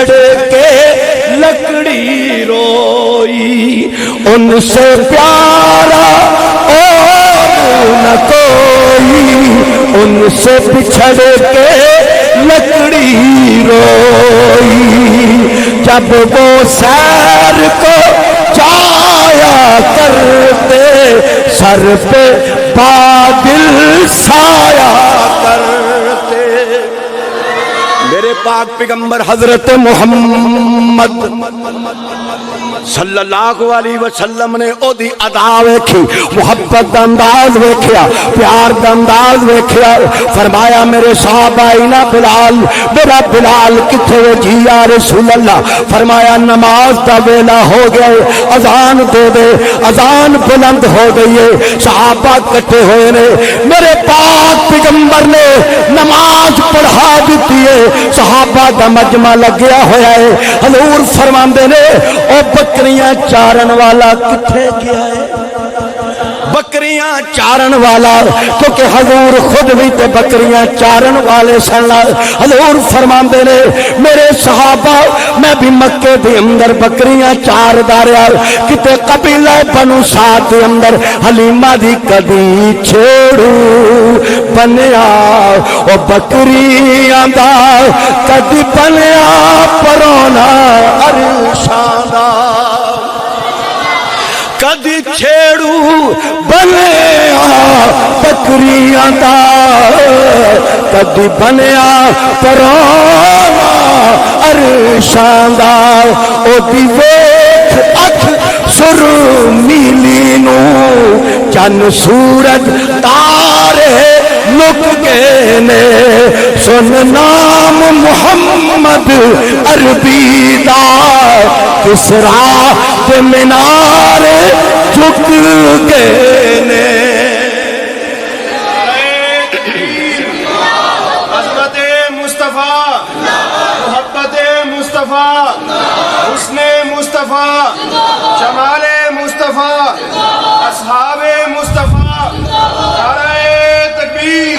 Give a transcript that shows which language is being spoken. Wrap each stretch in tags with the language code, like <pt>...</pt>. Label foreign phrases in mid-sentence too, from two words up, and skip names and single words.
<ur>کے لکڑی روئی ان سے پیارا اور نہ کوئی ان سے بچھڑ کے لکڑی روئی جب وہ سیر کو جایا کرتے سر پہ بادل سایہ کرتے میرے پاک پیغمبر</ur> <pa>حضرت محمد</pa> <ar>صلی اللہ علیہ وسلم</ar> <pa>نے او دی ادا ویکھی محبت دا انداز ویکھیا پیار دا انداز ویکھیا فرمایا میرے صحابہ اینا بلال میرا بلال کتھے جی</pa> <ar>یا رسول اللہ</ar> <pa>فرمایا نماز دا ویلا ہو گیا اذان دے دے اذان بلند ہو گئی ہے صحابہ کٹھے ہوئے نے میرے پاک پیغمبر نے نماز پڑھا دیتی ہے صحابہ دا مجمع لگیا ہویا ہے حضور فرماندے نے او بکریاں چارن والا کتھے گیا ہے بکریاں چارن والا کیونکہ حضور خود بھی تے بکریاں چارن والے سن حضور فرماندے نے میرے صحابہ میں بھی مکے دے اندر بکریاں چار داریا کتے قبیلہ بنو سعد دے اندر حلیمہ دی کدی چھیڑو بنیا او بکریاں دا کدی بنیا پرونا عرشاں دا کدی چھیڑو بنیا بکریاں دا کدی بنیا پرونا عرشاں دا او دی ویکھ اکھ سر میلی نو چن سورج تارے لک گئے نے سن نام محمد عربی دا کسرا دے مینار جھک گئے نے</pa> <ur>عظمت مصطفیٰ محبت مصطفیٰ حسن مصطفیٰ جمال مصطفیٰ اصحاب مصطفیٰ نعرہ تکبیر</ur>